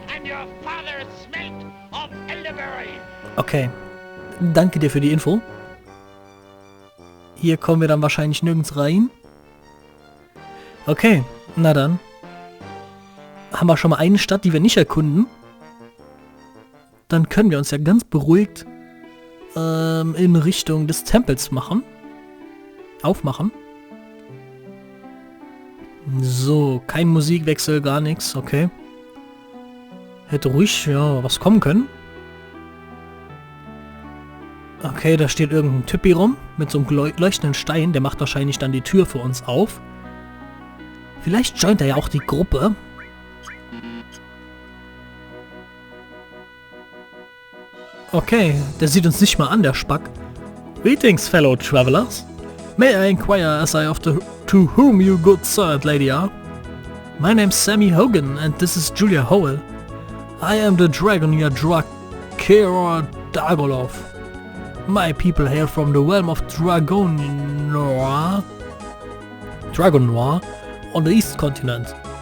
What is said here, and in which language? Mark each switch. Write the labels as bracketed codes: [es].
[en] and your father smelt of elderberry. [de] okay. Danke dir für die Info. Hier kommen wir dann wahrscheinlich nirgends rein. Okay, na dann. Haben wir schon mal eine Stadt, die wir nicht erkunden. Dann können wir uns ja ganz beruhigt in Richtung des Tempels aufmachen. So, kein Musikwechsel, gar nichts, okay. Hätte ruhig, ja, was kommen können. Okay, da steht irgendein Typi rum mit so einem leuchtenden Stein. Der macht wahrscheinlich dann die Tür für uns auf. Vielleicht joint er ja auch die Gruppe. Okay, der sieht uns nicht mal an, der Spack. [en] Greetings, fellow travelers. May I inquire as I to whom you good sir and lady are? My name's Sammy Hogan and this is Julia Howell. I am the Dragoneer Drakera Dagolov. My people hail from the realm of Dragonoir on the east continent.